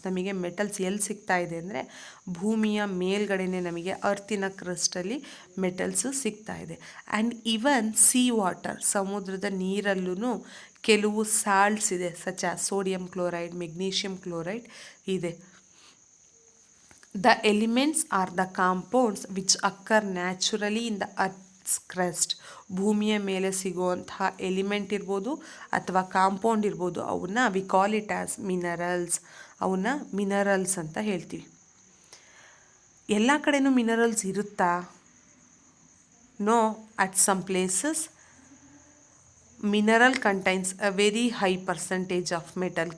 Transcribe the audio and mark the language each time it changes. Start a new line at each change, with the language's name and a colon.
Kannada: ನಮಗೆ ಮೆಟಲ್ಸ್ ಎಲ್ಲಿ ಸಿಗ್ತಾ ಇದೆ ಅಂದರೆ ಭೂಮಿಯ ಮೇಲ್ಗಡೆನೆ ನಮಗೆ ಅರ್ತಿನ ಕ್ರಸ್ಟಲ್ಲಿ ಮೆಟಲ್ಸು ಸಿಗ್ತಾ ಇದೆ. ಆ್ಯಂಡ್ ಈವನ್ ಸೀ ವಾಟರ್, ಸಮುದ್ರದ ನೀರಲ್ಲೂ ಕೆಲವು ಸಾಲ್ಟ್ಸ್ ಇದೆ,
English: such as
Kannada: sodium chloride, magnesium chloride ಇದೆ.
English: The elements are the compounds which occur naturally in the earth's crust.
Kannada: ಭೂಮಿಯ ಮೇಲೆ ಸಿಗುವಂತಹ ಎಲಿಮೆಂಟ್ ಇರ್ಬೋದು ಅಥವಾ ಕಾಂಪೌಂಡ್ ಇರ್ಬೋದು, ಅವನ್ನ
English: We call it as minerals.
Kannada: ಅವನ್ನ ಮಿನರಲ್ಸ್ ಅಂತ ಹೇಳ್ತೀವಿ. ಎಲ್ಲ ಕಡೆನೂ ಮಿನರಲ್ಸ್ ಇರುತ್ತಾ?
English: No, at some places mineral contains a very high percentage of metal.